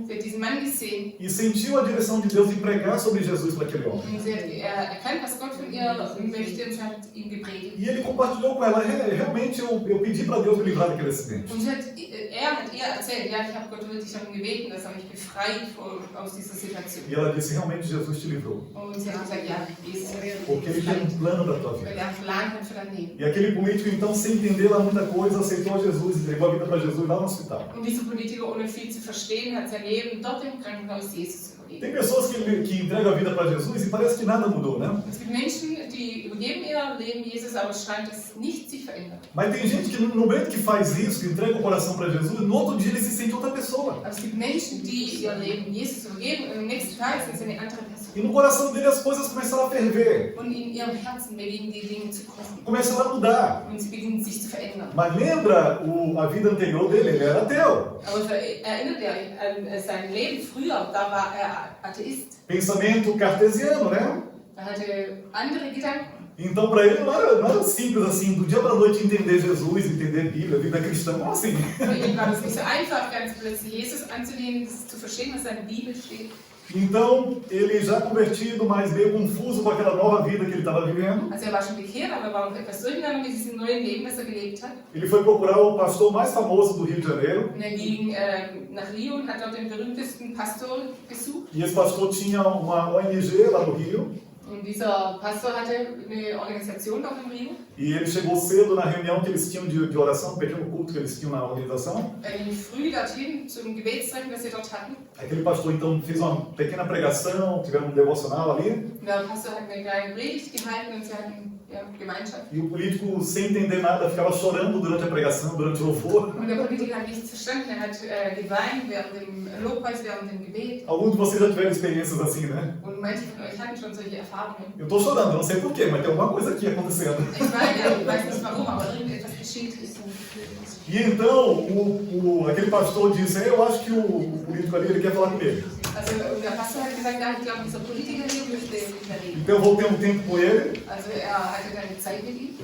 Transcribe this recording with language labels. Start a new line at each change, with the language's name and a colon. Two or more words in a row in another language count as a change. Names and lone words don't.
German: Sie hat diesen Mann gesehen
Portuguese: e sentiu a direção de Deus em pregar sobre Jesus para aquele homem.
German: und sie hat erkannt, was Gott von ihr möchte und sie hat ihn gepredigt.
Portuguese: E ele compartilhou com ela: realmente eu pedi para Deus me livrar daquele acidente.
German: Und er hat ihr erzählt, ja, ich habe Gott wirklich darum gebeten, dass er mich befreit aus dieser Situation.
Portuguese: E ela disse: realmente Jesus te livrou.
German: Und sie hat gesagt, ja, Jesus hat mich
Portuguese: Porque ele tem um plano para a tua
German: weil
Portuguese: vida.
German: er einen Plan hat für dein Leben.
Portuguese: E aquele político, então, sem entender lá muita coisa, aceitou Jesus, entregou a vida para Jesus lá no hospital.
German: Und dieser Politiker, ohne viel zu verstehen, hat sein Leben dort im Krankenhaus Jesus überlebt.
Portuguese: Tem pessoas que entregam a vida para Jesus e parece que nada mudou, né?
German: Es gibt Menschen, die übergeben ihr Leben Jesus, aber es scheint, dass nichts sich verändert.
Portuguese: Mas tem gente que no momento que faz isso, que entrega o coração para Jesus, no outro dia ele se sente outra pessoa.
German: Aber es gibt Menschen, die ihr Leben Jesus übergeben und am nächsten Tag sind sie eine andere Person.
Portuguese: E no coração dele as coisas começaram a ferver,
German: Und in ihrem Herzen beginnen die Dinge zu kochen.
Portuguese: começaram a mudar.
German: Und sie beginnen sich zu verändern.
Portuguese: Mas lembra a vida anterior dele, ele era ateu.
German: Aber erinnert ihr an sein Leben früher, da war er Atheist.
Portuguese: Pensamento cartesiano, né?
German: Er hatte andere Gedanken.
Portuguese: Então para ele não era simples assim, do dia para a noite entender Jesus, entender a Bíblia, a vida cristã, como assim?
German: Für ihn war es nicht so einfach, ganz plötzlich Jesus anzunehmen, zu verstehen, was in der Bibel steht.
Portuguese: Então, ele já convertido, mas meio confuso com aquela nova vida que ele estava vivendo,
German: Also er war schon bekehrt, aber er war auch etwas durcheinander mit diesem neuen Leben, das er gelebt hat.
Portuguese: ele foi procurar o pastor mais famoso do Rio de Janeiro,
German: Und er ging nach Rio und hat dort den berühmtesten Pastor besucht.
Portuguese: e esse pastor tinha uma ONG lá no Rio,
German: Und dieser Pastor hatte eine Organisation dort im Rio.
Portuguese: e ele chegou cedo na reunião que eles tinham de oração, um pequeno culto que eles tinham na organização.
German: Er ging früh dorthin zum Gebetstreffen, das sie dort hatten.
Portuguese: Aquele pastor então fez uma pequena pregação, tiveram um devocional ali,
German: Und der Pastor hat eine kleine Predigt gehalten und sie hatten Gemeinschaft.
Portuguese: e o político, sem entender nada, ficava chorando durante a pregação, durante o louvor.
German: Und der Politiker hat nichts verstanden, er hat geweint während dem Lobpreis, während dem Gebet.
Portuguese: Alguns de vocês já tiveram experiências assim, né?
German: Und manche von euch hatten schon solche Erfahrungen.
Portuguese: Eu estou chorando, não sei porquê, mas tem alguma coisa aqui acontecendo.
German: Ich weine, ich weiß nicht warum, aber irgendetwas geschieht.
Portuguese: E então, aquele pastor disse: eu acho que o político ali ele quer falar comigo.
German: Also der Pastor hat gesagt, ich glaube, dieser Politiker hier möchte mit mir reden.
Portuguese: Então eu voltei um tempo com ele,
German: Also hatte dann Zeit mit ihm.